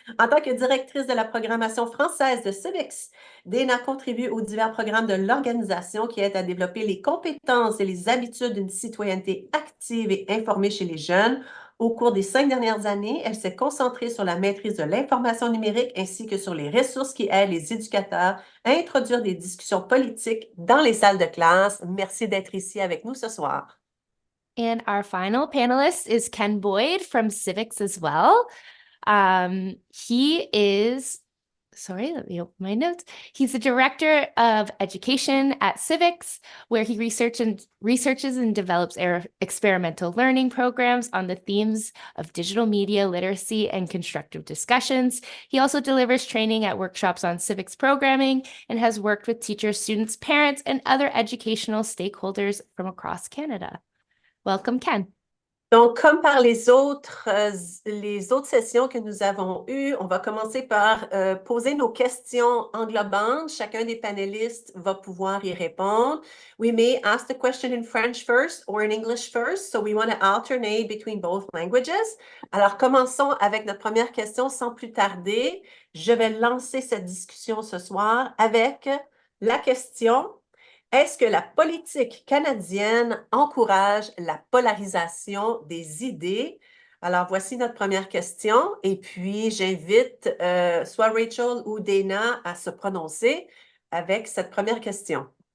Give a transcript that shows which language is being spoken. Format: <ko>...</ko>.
<fr>En tant que directrice de la programmation française de CIVIX, Dana contribue aux divers programmes de l'organisation qui aident à développer les compétences et les habitudes d'une citoyenneté active et informée chez les jeunes. Au cours des 5 dernières années, elle s'est concentrée sur la maîtrise de l'information numérique ainsi que sur les ressources qui aident les éducateurs à introduire des discussions politiques dans les salles de classe. Merci d'être ici avec nous ce soir.</fr> <en>And our final panelist is Ken Boyd from CIVIX as well. He is, sorry, let me open my notes. He's the director of education at CIVIX, where he researches and develops experimental learning programs on the themes of digital media literacy and constructive discussions. He also delivers training at workshops on civics programming and has worked with teachers, students, parents, and other educational stakeholders from across Canada. Welcome, Ken.</en> <fr>Donc, comme par les autres sessions que nous avons eues, on va commencer par poser nos questions englobantes. Chacun des panélistes va pouvoir y répondre.</fr> <en>We may ask the question in French first or in English first, so we want to alternate between both languages.</en> <fr>Alors, commençons avec notre première question sans plus tarder. Je vais lancer cette discussion ce soir avec la question: est-ce que la politique canadienne encourage la polarisation des idées? Alors, voici notre première question. Et puis, j'invite soit Rachel ou Dana à se prononcer avec cette première question.</fr>